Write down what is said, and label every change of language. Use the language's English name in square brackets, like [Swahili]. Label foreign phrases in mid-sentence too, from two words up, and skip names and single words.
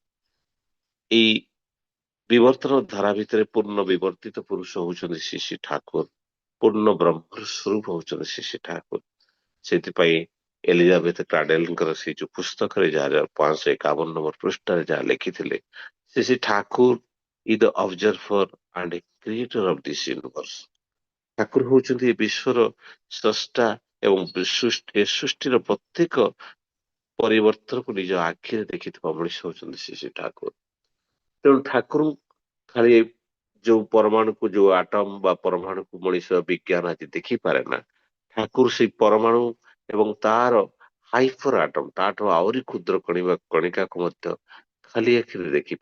[Odia] ଏଇ ବିବର୍ତ୍ତନ ଧାରା ଭିତରେ ପୂର୍ଣ୍ଣ ବିବର୍ତ୍ତିତ ପୁରୁଷ ହଉଛନ୍ତି ଶ୍ରୀ ଶ୍ରୀ ଠାକୁର, ପୂର୍ଣ୍ଣ ବ୍ରହ୍ମର ସ୍ୱରୂପ ହଉଛନ୍ତି ଶ୍ରୀ ଶ୍ରୀ ଠାକୁର। ସେଥିପାଇଁ ଏଲିଜାବେଥ କ୍ରାଡେଲଙ୍କର ସେଇ ଯୋଉ ପୁସ୍ତକରେ, ଯାହା 551 ନମ୍ବର ପୃଷ୍ଠାରେ ଯାହା ଲେଖିଥିଲେ, ଶ୍ରୀ ଶ୍ରୀ ଠାକୁର [English] is the observer and creator of this universe. [Odia] ଠାକୁର ହଉଛନ୍ତି ଏ ବିଶ୍ୱର ସ୍ରଷ୍ଟା, ଏବଂ ଏ ସୃଷ୍ଟିର ପ୍ରତ୍ୟେକ ପରିବର୍ତ୍ତନକୁ ନିଜ ଆଖିରେ ଦେଖିଥିବା ମଣିଷ ହଉଛନ୍ତି ଶ୍ରୀ ଶ୍ରୀ ଠାକୁର। ତେଣୁ ଠାକୁର ଖାଲି ଯୋଉ ପରମାଣୁକୁ, ଯୋଉ ଆଟମ ବା ପରମାଣୁକୁ ମଣିଷ ବିଜ୍ଞାନ ଆଜି ଦେଖିପାରେ ନା, ଠାକୁର ସେଇ ପରମାଣୁ ଏବଂ ତାର [English] hyper atom, [Odia] ତାଠୁ ଆହୁରି କ୍ଷୁଦ୍ର କଣିକାକୁ ମଧ୍ୟ ଖାଲି ଆଖିରେ ଦେଖିପାରନ୍ତି।